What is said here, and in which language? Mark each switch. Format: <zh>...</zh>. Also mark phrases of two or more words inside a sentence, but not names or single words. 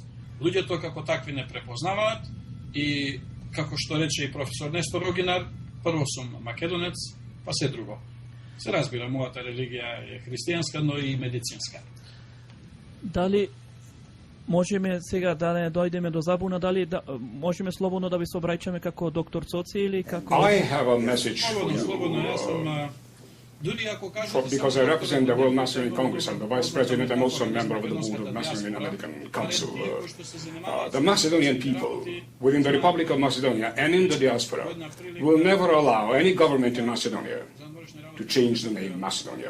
<mk>Луѓето како такви не препознаваат и, како што рече и професор Нестор Огинар, прво сум македонец, па се друго. Се разбира, мојата религија е христијанска, но и медицинска. Дали можеме сега да не дојдеме до забуна, дали можеме слободно да ви се обраќаме како доктор Цоци или како...</mk> <en>I have a message for you.</en> <mk>Слободно, јас сум...</mk> <en>Because I represent the World Macedonian Congress, I'm the Vice President, I'm also a member of the Board of Macedonian American Council. The Macedonian people, within the Republic of Macedonia and in the diaspora, will never allow any government in Macedonia to change the name Macedonia.</en>